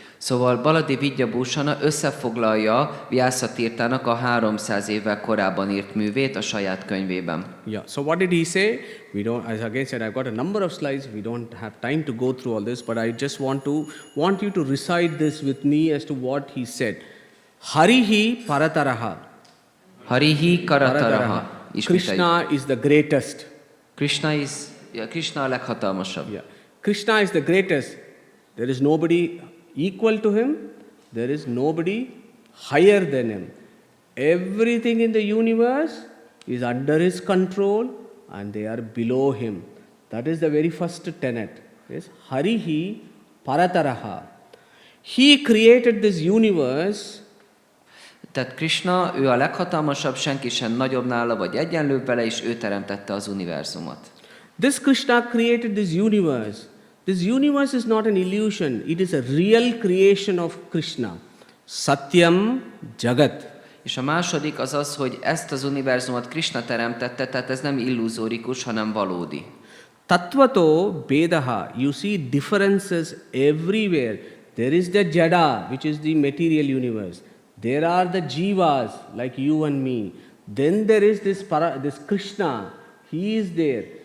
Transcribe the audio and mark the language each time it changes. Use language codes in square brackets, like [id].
[hu] Szóval Baladi Vidyabhushana összefoglalja Vyasatirthának a 300 évvel korábban írt művét a saját könyvében. [en] Yeah. So what did he say? We don't, as again said, I've got a number of slides. We don't have time to go through all this, but I just want you to recite this with me as to what he said. [sa] Harihi Parataraha. Harihi Karataraha. [en] Krishna is the greatest. [hu] Krishna a leghatalmasabb. [en] Yeah. Krishna is the greatest. There is nobody equal to him. There is nobody higher than him. Everything in the universe is under his control and they are below him. That is the very first tenet. Yes? [sa] Harihi Parataraha. [en] He created this universe. [hu] Tehát Krishna, ő a leghatalmasabb, senki sem nagyobb nála, vagy egyenlőbb vele, és ő teremtette az univerzumot. [en] This Krishna created this universe. This universe is not an illusion. It is a real creation of Krishna. [sa] Satyam Jagat. [hu] És a második az az, hogy ezt az univerzumot Krishna teremtette, tehát ez nem illuzórikus, hanem valódi. [sa] Tattvato Bedaha, [en] you see differences everywhere. There is the Jada, which is the material universe. There are the Jivas, like you and me. Then there is this Krishna, he is there.